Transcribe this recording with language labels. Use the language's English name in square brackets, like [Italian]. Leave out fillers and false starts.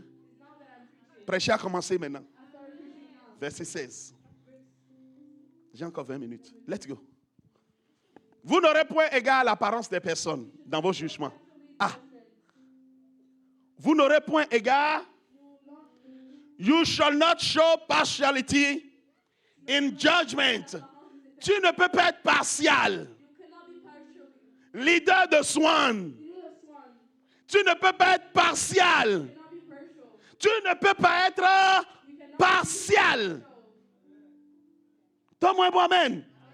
[English] It's now that I'm preaching. [French] Prêcher a commencé maintenant. [English] I started preaching now. [French] Verset 16. J'ai encore 20 minutes. [English] Let's go. [French] Vous n'aurez point égard à l'apparence des personnes dans vos jugements. Ah. Vous n'aurez point égard. [English] You shall not show partiality in judgment. [French] Tu ne peux pas être partial. Leader de Swan. Tu ne peux pas être partial. Tu ne peux pas être partial. Donne-moi un bon amen.